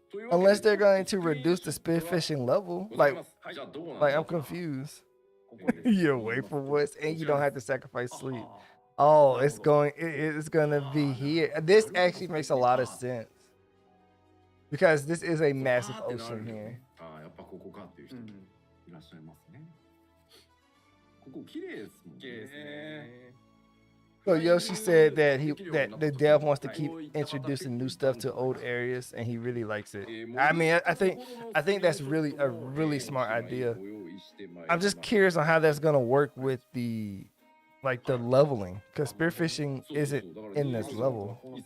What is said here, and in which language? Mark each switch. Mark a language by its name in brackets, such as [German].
[English] Unless they're going to reduce the spearfishing level. Like I'm confused. You're away from woods, and you don't have to sacrifice sleep. Oh, it's gonna be here. This actually makes a lot of sense because this is a massive ocean here. [Japanese] ああ、やっぱここかっていう人いらっしゃいますね。ここ綺麗ですもんね。 [English] So Yoshi said that the dev wants to keep introducing new stuff to old areas, and he really likes it. I mean, I think that's really a really smart idea. I'm just curious on how that's gonna work with the leveling, because spearfishing isn't in this level.